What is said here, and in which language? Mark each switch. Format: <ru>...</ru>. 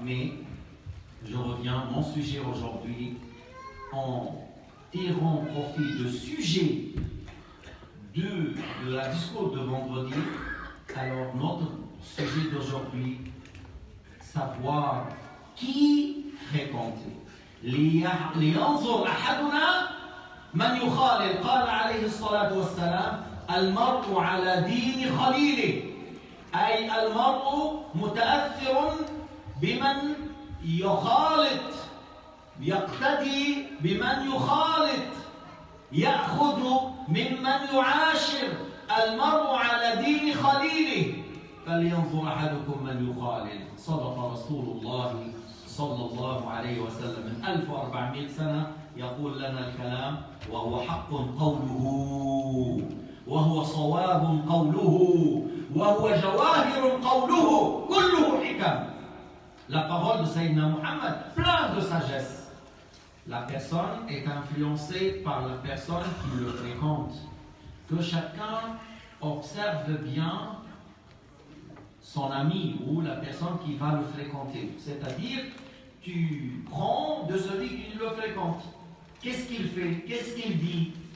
<fr>Mais je reviens, mon sujet aujourd'hui, en tirant profit du sujet de la discours de vendredi. Alors notre sujet d'aujourd'hui, savoir qui fréquenter.</fr> <ar>لينظر أحدنا من يخالل. قال عليه الصلاة والسلام المرء على دين خليله، أي المرء متأثر بمن يخالط، يقتدي بمن يخالط، يأخذ ممن يعاشر. المرء على دين خليله فلينظر أحدكم من يخالل. صدق رسول الله صلى الله عليه وسلم من 1400 سنة يقول لنا الكلام وهو حق قوله وهو صواب قوله وهو جواهر قوله كله حكم.</ar> <fr>La parole de Sayyidina Muhammad, plein de sagesse. la personne est influencée par la personne qui le fréquente. Que chacun observe bien son ami ou la personne qui va le fréquenter. C'est-à-dire, tu prends de celui qui le fréquente. Qu'est-ce qu'il fait? Qu'est-ce qu'il dit?</fr>